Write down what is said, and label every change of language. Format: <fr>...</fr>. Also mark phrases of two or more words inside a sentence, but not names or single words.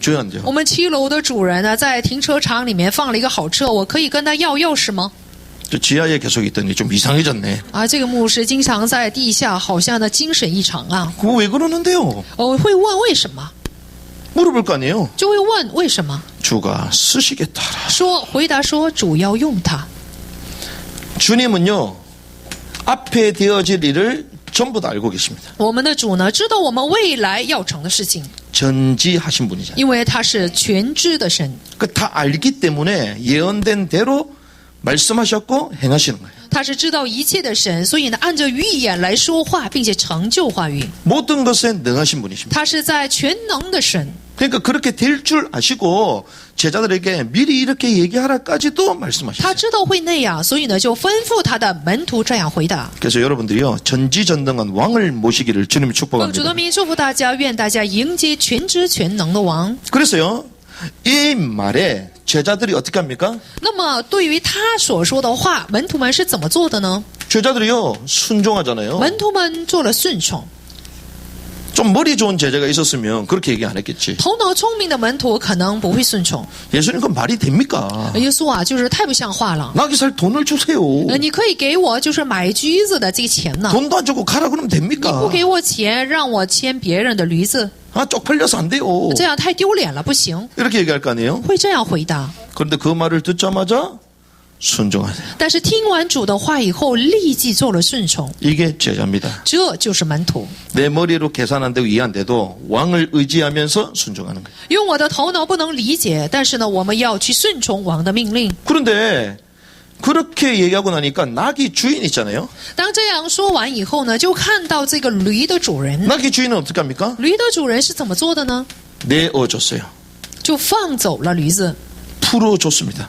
<ko>줘야 안 줘요?</ko> <zh>我们7楼的主人呢，在停车场里面放了一个好车，我可以跟他要钥匙吗？</zh> <ko>저 지하에 계속 있더니 좀 이상해졌네.</ko> <zh>啊，这个牧师经常在地下，好像呢精神异常啊。</zh> <ko>그거 왜 그러는데요?</ko> <zh>我会问为什么，</zh> <ko>물어볼 거 아니에요?</ko> <zh>就会问为什么，</zh> <ko>주가 쓰시겠다.</ko> <zh>回答说主要用它。</zh> <ko>주님은요 앞에 되어질 일을 전부 다 알고 계십니다.</ko> <zh>我们的主呢，知道我们未来要成的事情，</zh> <ko>전지하신 분이잖아요.</ko> <zh>因为他是全知的神，</zh> <ko>그 다 알기 때문에 예언된 대로 말씀하셨고 행하시는 거예요.</ko> <zh>他是知道一切的神，所以呢，按着预言来说话，并且成就话语。</zh> <ko>모든 것에 능하신 분이십니다.</ko> <zh>他是在全能的神，</zh> <ko>그러니까 그렇게 될 줄 아시고 제자들에게 미리 이렇게 얘기하라까지도</ko> <zh>他</zh> <ko>말씀하셨어요.</ko> <zh>知道会那样，所以呢，就吩咐他的门徒这样回答。</zh> <ko>그래서 여러분들이요 전지전능한 왕을 모시기를 주님이</ko> <zh>主</zh> <ko>축복합니다.</ko> <zh>的名祝福大家，愿大家迎接全知全能的王。</zh> <ko>그래서요 이 말에 제자들이 어떻게 합니까?</ko> <zh>那么，对于他所说的话，门徒们是怎么做的呢？</zh> <ko>제자들이요 순종하잖아요.</ko> <zh>门徒们做了顺从。</zh> <ko>좀 머리 좋은 제자가 있었으면 그렇게 얘기 안 했겠지.</ko> <zh>头脑聪明的门徒可能不会顺从。</zh> <ko>예수님 그 말이 됩니까?</ko> <zh>耶稣啊，就是太不像话了。</zh> <ko>나귀 살 돈을 주세요.</ko> <zh>你可以给我就是买驹子的这个钱呢？</zh> <ko>돈도 안 주고 가라 그러면</ko> <zh>你</zh> <ko>됩니까?</ko> <zh>不给我钱，让我牵别人的驴子，</zh> <ko>아 쪽팔려서 안 돼요.</ko> <zh>这样太丢脸了，不行。</zh> <ko>이렇게 얘기할 거 아니에요?</ko> <zh>会这样回答。</zh> <ko>그런데 그 말을 듣자마자 순종하세요.</ko> <zh>但是听完主的话以后，立即做了顺从，</zh> <ko>이게 제자입니다.</ko> <zh>这就是门徒。</zh> <ko>내 머리로 계산 안 되고 이해 안 돼도 왕을 의지하면서 순종하는 거예요.</ko> <zh>用我的头脑不能理解，但是呢，我们要去顺从王的命令。</zh> <ko>그런데 그렇게 얘기하고 나니까 낙이 주인 있잖아요.</ko> <zh>当这样说完以后呢，就看到这个驴的主人，</zh> <ko>낙이 주인은 어떻게 합니까?</ko> <zh>驴的主人是怎么做的呢？</zh> <ko>내어줬어요.</ko> <zh>就放走了驴子，</zh> <ko>풀어줬습니다.</ko>